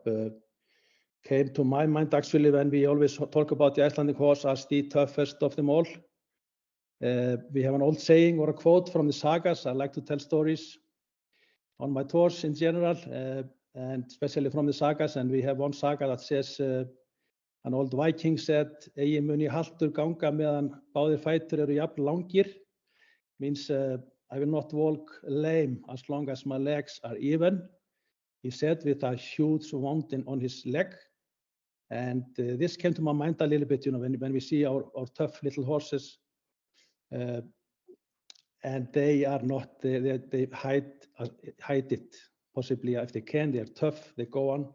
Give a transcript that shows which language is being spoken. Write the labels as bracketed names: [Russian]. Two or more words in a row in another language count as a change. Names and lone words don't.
[English] Came to my mind actually when we always talk about the Icelandic horse as the toughest of them all. We have an old saying or a quote from the sagas. I like to tell stories on my tours in general, and especially from the sagas. And we have one saga that says, an old Viking said, [Icelandic] "Eigi mun ég haltur ganga meðan báðir fætur eru jafn langir," [English] means I will not walk lame as long as my legs are even. He said with a huge wound on his leg. And this came to my mind a little bit, when we see our tough little horses, and they are not, they hide it, possibly if they can, they are tough, they go on.